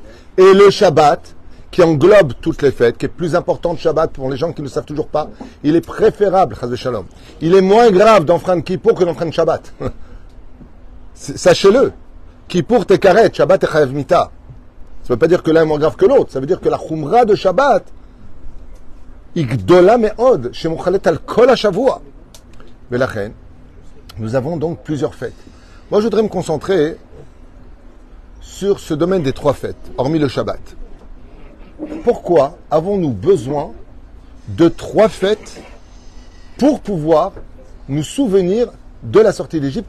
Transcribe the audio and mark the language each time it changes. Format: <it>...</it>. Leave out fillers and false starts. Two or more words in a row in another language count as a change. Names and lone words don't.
<fr>Et le Shabbat, qui englobe toutes les fêtes, qui est plus important de Shabbat pour les gens qui ne le savent toujours pas, il est préférable,</fr> <he>חס ושלום.</he> <fr>Il est moins grave d'enfreindre Kippour que d'enfreindre Shabbat. Sachez-le. Kippour t'es karet, Shabbat t'es</fr> <he>חייב מיתה.</he> <fr>Ça ne veut pas dire que l'un est moins grave que l'autre. Ça veut dire que la chumra de Shabbat,</fr> <he>גדולה מאוד שמוחלת על כל השבוע.</he> <fr>Mais la reine, nous avons donc plusieurs fêtes. Moi, je voudrais me concentrer sur ce domaine des trois fêtes, hormis le Shabbat. Pourquoi avons-nous besoin de trois fêtes pour pouvoir nous souvenir de la sortie d'Égypte?</fr>